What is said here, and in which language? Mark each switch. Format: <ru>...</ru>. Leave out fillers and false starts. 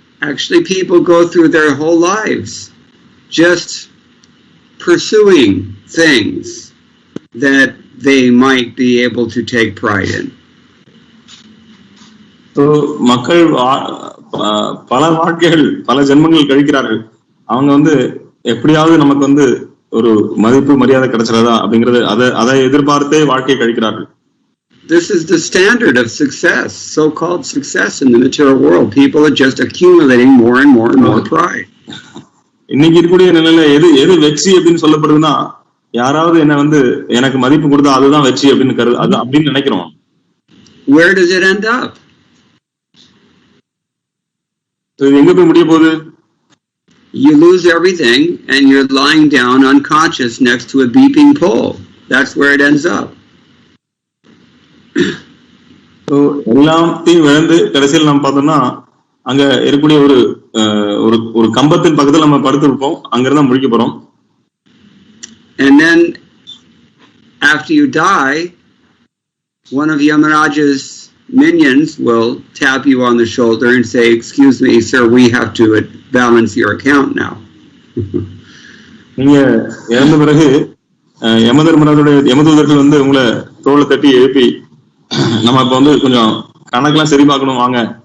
<en>Actually, people go through their whole lives just pursuing things that they might be able to take pride in.</en> <ta>So மக்கள் பல வாழ்க்கைகள் பல ஜென்மங்கள் கழிக்கிறார்கள். அவங்க வந்து எப்படியாவது நமக்கு வந்து ஒரு மதிப்பு மரியாதை கிடைச்சிடாதா அப்படிங்கறது அதை எதிர்பார்த்தே வாழ்க்கையை கழிக்கிறார்கள்.</ta> <en>This is the standard of success, so-called success in the material world. People are just accumulating more and more and more pride.</en> <ta>இன்னைக்கு இருக்கக்கூடிய நிலையில எது வெற்றி அப்படின்னு சொல்லப்படுதுன்னா யாராவது என்ன வந்து எனக்கு மதிப்பு கொடுத்தா அதுதான் வெற்றி அப்படின்னு நினைக்கிறோம்.</ta> <en>Where does it end up?</en> <ta>இது எங்க போய் முடிய போகுது?</ta> <en>you lose everything and you're lying down unconscious next to a beeping pole. That's where it ends up.</en> <ta>So எல்லாத்தையும் இழந்து கடைசியில் நம்ம பார்த்தோம்னா அங்க இருக்கக்கூடிய ஒரு கம்பத்தின் பக்கத்தில் நம்ம படுத்திருப்போம், அங்கிருந்தா முடிக்க போறோம்.</ta> <en>And then after you die, one of Yamaraja's minions will tap you on the shoulder and say, "Excuse me, sir, we have to balance your account now."</en> <ta>நீங்க இறந்த பிறகு யமதூதர்கள் வந்து உங்களை தோளை தட்டி எழுப்பி, நம்ம இப்ப வந்து கொஞ்சம் கணக்கெல்லாம் சரி பார்க்கணும் வாங்க.</ta>